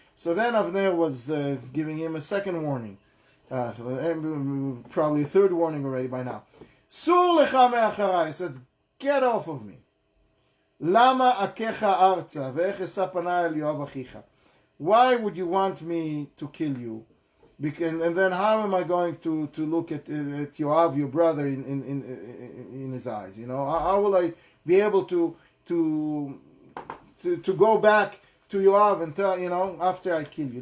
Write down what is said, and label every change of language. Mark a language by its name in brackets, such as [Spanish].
[English] So then Avner was giving him a second warning, probably a third warning already by now. [Hebrew] סור לך מאחריי, [English] he says, get off of me. [Hebrew] למה אכך ארצה ואיך אשא פניי אל יואב אחיך? [English] Why would you want me to kill you? And then how am I going to look at Yoav, your brother, in his eyes? You know, how will I be able to go back to Yoav and tell, you know, after I kill you?